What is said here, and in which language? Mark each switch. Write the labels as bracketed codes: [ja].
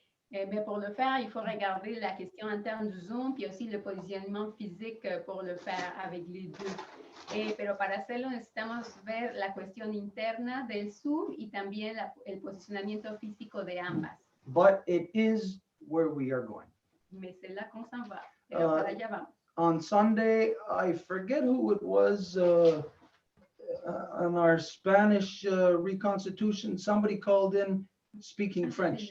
[fr] Mais pour le faire, il faut regarder la question interne du Zoom, puis aussi le positionnement physique pour le faire avec les deux. [es] Pero para hacerlo necesitamos ver la cuestión interna del Zoom y también el posicionamiento físico de ambas. [en] But it is where we are going. [fr] Mais c'est là qu'on s'en va. [es] Pero para allá vamos. [en] On Sunday, I forget who it was on our Spanish reconstitution, somebody called in speaking French.